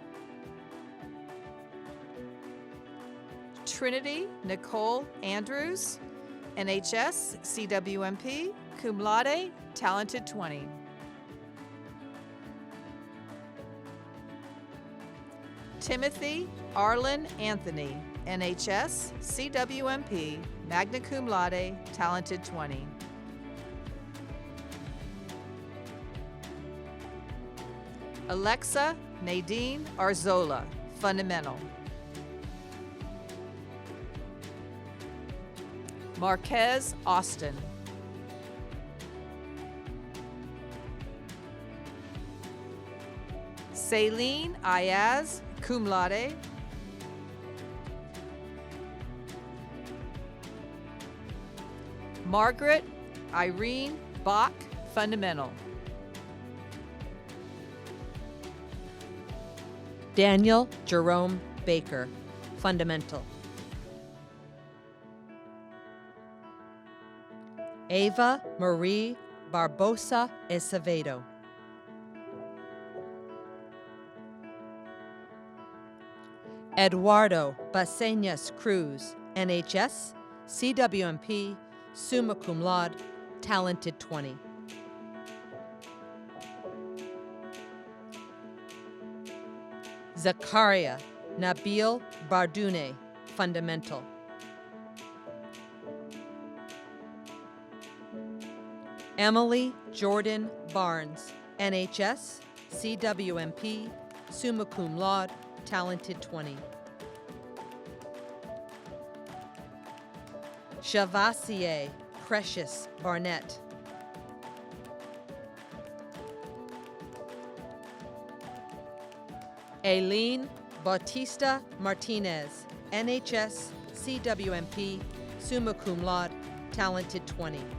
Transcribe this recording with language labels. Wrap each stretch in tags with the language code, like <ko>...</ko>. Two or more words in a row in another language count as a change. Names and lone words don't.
<en>Trinity Nicole Andrews, NHS, CWMP,</en> <la>cum laude,</la> <en>talented 20. Timothy Arlen Anthony, NHS, CWMP,</en> <la>magna cum laude,</la> <en>talented 20. Alexa Nadine Arzola, fundamental. Marquez Austin. Celine Ayaz,</en> <la>cum laude.</la> <en>Margaret Irene Bach, fundamental. Daniel Jerome Baker, fundamental. Ava Marie Barbosa Acevedo. Eduardo Baseñas Cruz,</en> <la>NHS, CWMP, summa cum laude,</la> <en>talented 20. Zakaria Nabil Bardune, fundamental. Emily Jordan Barnes, NHS, CWMP,</en> <la>summa cum laude,</la> <en>talented 20. Shavasier Precious Barnett. Aileen Bautista Martinez, NHS, CWMP,</en> <la>summa cum laude,</la> <en>talented 20.</en>